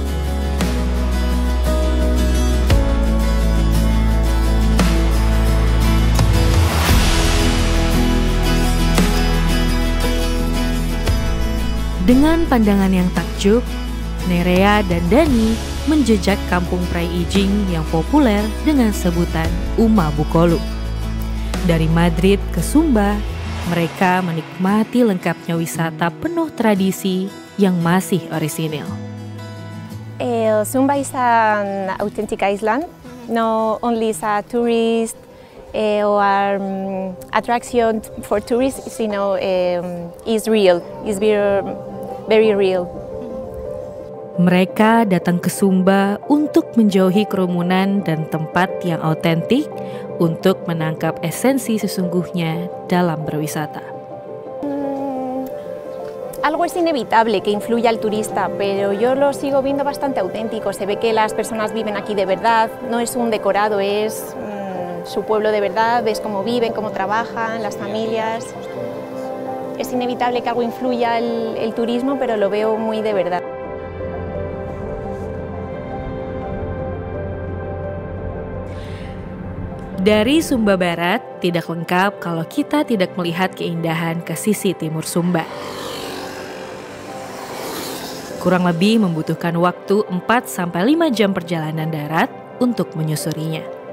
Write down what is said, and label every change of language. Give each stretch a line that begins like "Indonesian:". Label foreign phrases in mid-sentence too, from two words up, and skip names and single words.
Indonesian: Dengan pandangan yang takjub, Nerea dan Dani menjejak kampung Prai Ijing yang populer dengan sebutan Uma Bukolu. Dari Madrid ke Sumba, mereka menikmati lengkapnya wisata penuh tradisi yang masih orisinil.
English: Sumba is an authentic island, not only is a tourist or attraction for tourists, is real, is very real.
Indonesian: Mereka datang ke Sumba untuk menjauhi kerumunan dan tempat yang autentik untuk menangkap esensi sesungguhnya dalam berwisata.
Spanish: Algo es inevitable que influya al turista, pero yo lo sigo viendo bastante auténtico. Se ve que las personas viven aquí de verdad, no es un decorado, es su pueblo de verdad, ves cómo viven, cómo trabajan, las familias. Es inevitable que algo influya el turismo, pero lo veo muy de verdad.
Indonesian: Dari Sumba Barat tidak lengkap kalau kita tidak melihat keindahan ke sisi timur Sumba. Kurang lebih membutuhkan waktu 4-5 jam perjalanan darat untuk menyusurinya.